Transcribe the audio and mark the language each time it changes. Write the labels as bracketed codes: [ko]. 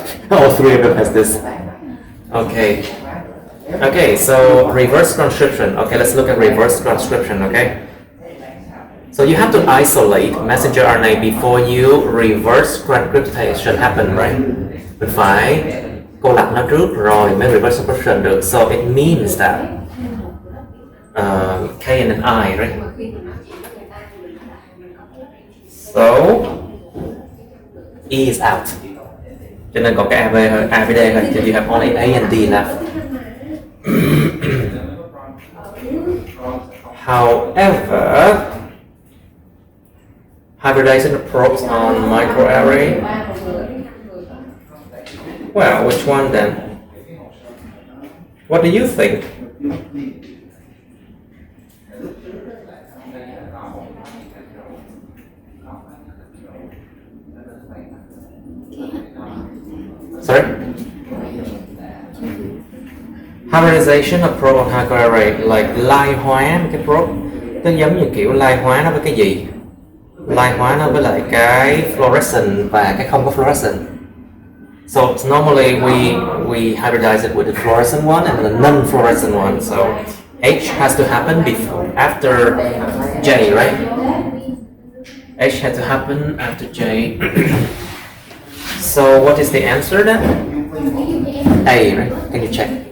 [en] All 3 of them has this. Okay, so reverse transcription. Okay, let's look at reverse transcription, okay? So you have to isolate messenger RNA before you reverse transcription happen, right? [vi] Mình phải cô lập nó trước rồi mới reverse transcription được. [en] So it means that K and then I, right? So E is out. [vi] Cho nên còn cái A với D thôi. [en] So you have only A and D left. However, hybridization probes on microarray. Well, which one then? What do you think? Sorry? Hybridization of probe on microarray, like [vi] lai hóa cái probe. Nó giống như kiểu lai hóa nó với cái gì? Lai hóa nó với lại cái fluorescent và cái không có fluorescent. [en] So normally we hybridize it with the fluorescent one and the non-fluorescent one. So H has to happen after J, right? H has to happen after J. So what is the answer then? A, right? Can you check?